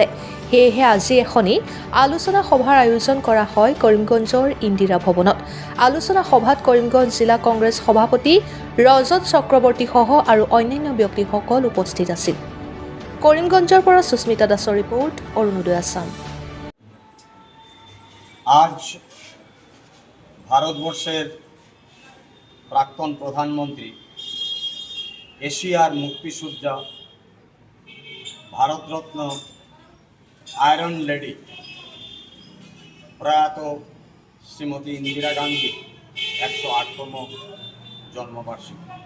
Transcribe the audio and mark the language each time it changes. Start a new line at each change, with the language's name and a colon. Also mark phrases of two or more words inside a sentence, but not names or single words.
Assamese: সেয়েহে আজি এখনি আলোচনা সভাৰ আয়োজন কৰা হয় কৰিমগঞ্জৰ ইন্দিৰা ভৱনত। আলোচনা সভাত কৰিমগঞ্জ জিলা কংগ্ৰেছ সভাপতি ৰজত চক্ৰৱৰ্তীসহ আৰু অন্যান্য ব্যক্তিসকল উপস্থিত আছিল। কৰিমগঞ্জৰ পৰা সুস্মিতা দাসৰ ৰিপৰ্ট, অৰুণোদয় আসাম।
Bangla: আজ ভারতবর্ষের প্রাক্তন প্রধানমন্ত্রী, এশিয়ার মুক্তিযোদ্ধা, ভারতরত্ন আয়রন লেডি প্রয়াত শ্রীমতী ইন্দিরা গান্ধী 108তম জন্মবার্ষিকী।